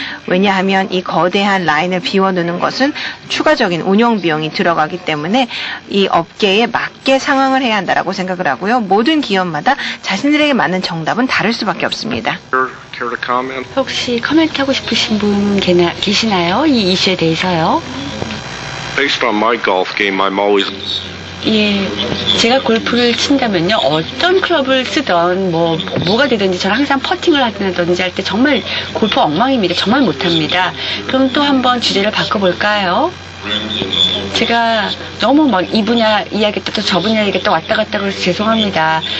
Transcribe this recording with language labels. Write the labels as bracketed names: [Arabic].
[Korean] 왜냐하면 이 거대한 라인을 비워놓는 것은 추가적인 운영 비용이 들어가기 때문에 이 업계에 맞게 상황을 해야 한다라고 생각을 하고요. 모든 기업마다 자신들에게 맞는 정답은 다를 수밖에 없습니다. [English] Care to comment? [Korean] 혹시 커멘트하고 싶으신 분 계시나요? 이 이슈에 대해서요? [English] Based on my golf game, I'm always [Korean] 예, 제가 골프를 친다면요, 어떤 클럽을 쓰던, 뭐가 되든지 저는 항상 퍼팅을 하든지 할 때 정말 골프 엉망입니다. 정말 못합니다. 그럼 또 한번 주제를 바꿔볼까요? 제가 너무 이 분야 이야기했다 또 저 분야 이야기했다 왔다 갔다 그래서 죄송합니다.